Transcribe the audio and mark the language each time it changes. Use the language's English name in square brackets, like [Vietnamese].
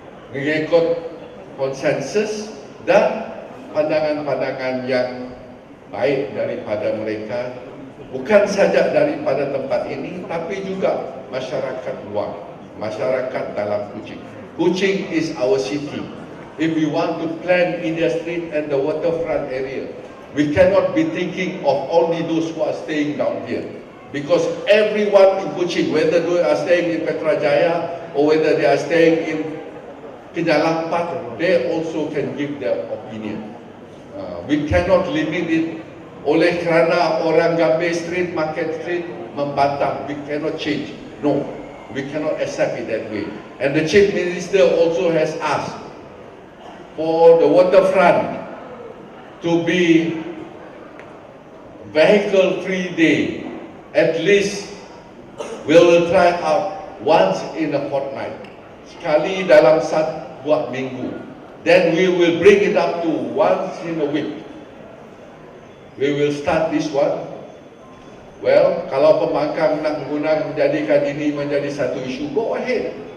[Malay] Mengikut konsensus dan pandangan-pandangan yang baik daripada mereka, bukan saja daripada tempat ini, tapi juga masyarakat luar, masyarakat dalam Kuching. [English] Kuching is our city. If we want to plan India Street and the waterfront area, we cannot be thinking of only those who are staying down here. Because everyone in Kuching, whether they are staying in Petrajaya or whether they are staying in Kinalampat, they also can give their opinion. We cannot limit it [Malay] oleh kerana orang Gambir Street, Market Street membantah. [English] We cannot change. No, we cannot accept it that way. And the Chief Minister also has asked for the waterfront to be vehicle-free day. At least we will try out once in a fortnight, [Malay] sekali dalam 1-2 minggu. [English] Then we will bring it up to once in a week. We will start this one. [Malay] Well, kalau pembangkang nak menjadikan ini menjadi satu isu, [English] go ahead.